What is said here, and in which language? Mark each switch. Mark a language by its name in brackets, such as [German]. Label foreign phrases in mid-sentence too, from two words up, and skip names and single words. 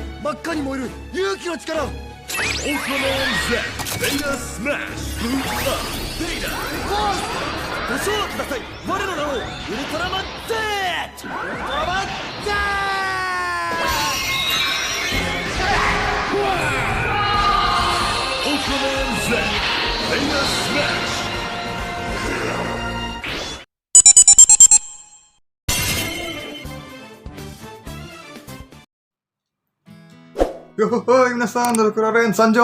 [Japanese] 真っ赤に燃える勇気の力。 [English] Ultraman Z Beta Smash Boot Up Beta [Japanese] ご賞ください。我の名をウルトラマン Z。ウルトラマン Z。 [English] Ultraman Z Beta Smash。 [Japanese] ヨーホイ皆さん、ケレン参上.